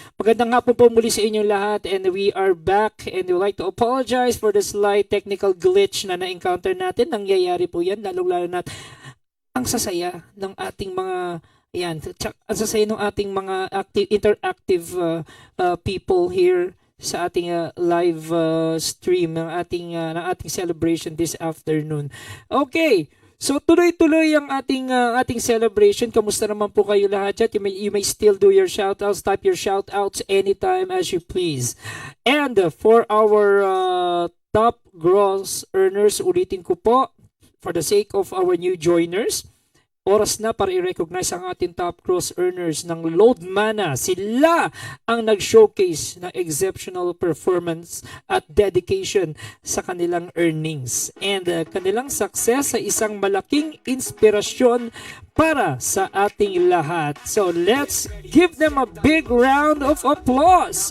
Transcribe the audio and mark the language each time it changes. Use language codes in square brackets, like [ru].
[tl] Magandang hapon po muli sa inyong lahat, [en] and we are back, and we would like to apologize for the slight technical glitch [tl] na na-encounter natin. Nangyayari po yan, lalong-lalo na ang sasaya ng ating mga yan, ang sasaya ng ating mga [en] interactive people here [tl] sa ating live stream ng ating celebration [en] this afternoon. [tl] Okay. So tuloy-tuloy ang ating celebration. Kamusta naman po kayo lahat dyan? [en] You may still do your shoutouts. Type your shoutouts anytime as you please. And for our top gross earners, [tl] ulitin ko po, [en] for the sake of our new joiners, [tl] oras na para i-recognize ang ating [en] top gross earners ng Load Mana. [tl] Sila ang nag-showcase ng exceptional performance at dedication sa kanilang earnings. And kanilang success sa isang malaking inspirasyon para sa ating lahat. [en] So let's give them a big round of applause.